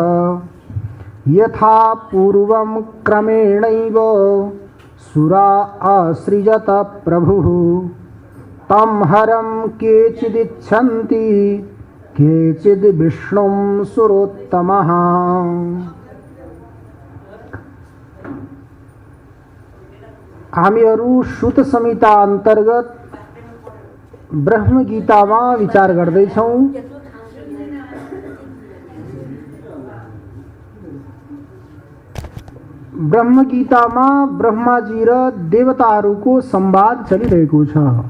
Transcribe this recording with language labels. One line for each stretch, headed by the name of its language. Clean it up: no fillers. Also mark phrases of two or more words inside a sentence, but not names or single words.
Sanskrit: यथा पूर्वं क्रमेणैव सुरा असृजत प्रभुः। तं हरं केचिदिच्छन्ति केचिद् विष्णुं सुरोत्तमः।
Nepali: हामीहरू सुत संहिता अन्तर्गत ब्रह्म गीतामा विचार गर्दैछौँ। ब्रह्म गीतामा ब्रह्माजी र देवताहरूको संवाद चलिरहेको छ।